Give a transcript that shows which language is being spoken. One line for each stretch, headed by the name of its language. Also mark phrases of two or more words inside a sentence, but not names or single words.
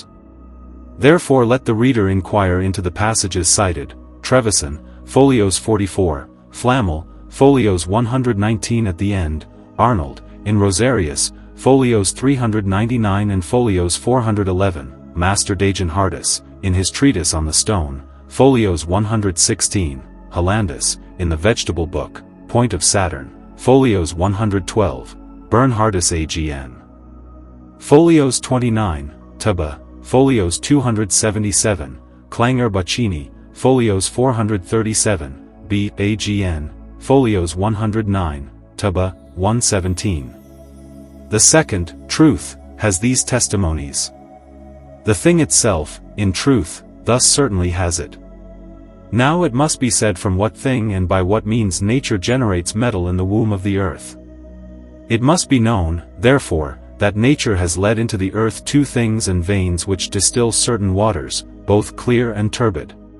English: Therefore let the reader inquire into the passages cited, Trevisan, folios 44, Flammel, folios 119 at the end, Arnold, in Rosarius, folios 399 and folios 411, Master Dajan Hardis, in his treatise on the stone, folios 116, Hollandus, in the Vegetable Book, Point of Saturn, folios 112, Bernhardus AGN. Folios 29, Taba, folios 277, Clanger Bacchini, folios 437, B. AGN, folios 109, Taba, 117. The second, truth, has these testimonies. The thing itself, in truth, thus certainly has it. Now it must be said from what thing and by what means nature generates metal in the womb of the earth. It must be known, therefore, that nature has led into the earth two things and veins which distill certain waters, both clear and turbid.